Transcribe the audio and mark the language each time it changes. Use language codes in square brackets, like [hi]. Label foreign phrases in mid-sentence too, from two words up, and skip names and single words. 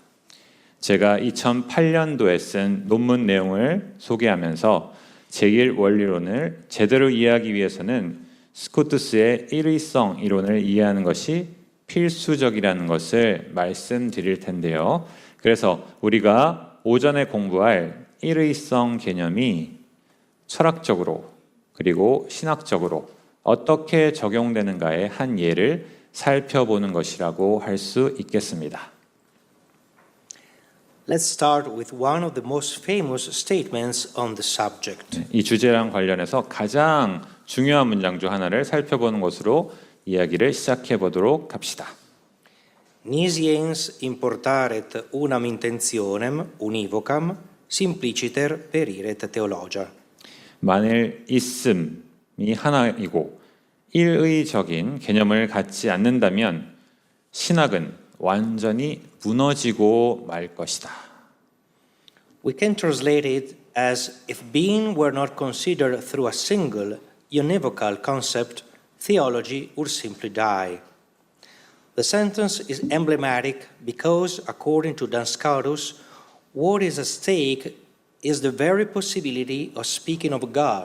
[ko] 제가 2008년도에 쓴 논문 내용을 소개하면서 제1원리론을 제대로 이해하기 위해서는 스코투스의 일의성 이론을 이해하는 것이 필수적이라는 것을 말씀드릴 텐데요. 그래서 우리가 오전에 공부할 일의성 개념이 철학적으로 그리고 신학적으로 어떻게 적용되는가의 한 예를 살펴보는 것이라고 할 수 있겠습니다. [en] Let's start with one of the most famous statements on the subject. [ko] 이 주제랑 관련해서 가장 중요한 문장 중 하나를 살펴보는 것으로 이야기를 시작해 보도록 합시다. [la] Nisiens importaret unam intentionem univocam simpliciter periret theologia. [ko] 만일 있음이 하나이고 일의적인 개념을 갖지 않는다면 신학은 완전히 무너지고 말 것이다. [en] We can translate it as if being were not considered through a single univocal concept, theology would simply die. The sentence is emblematic because, according to Duns Scotus, what is at stake is the very possibility of speaking of God.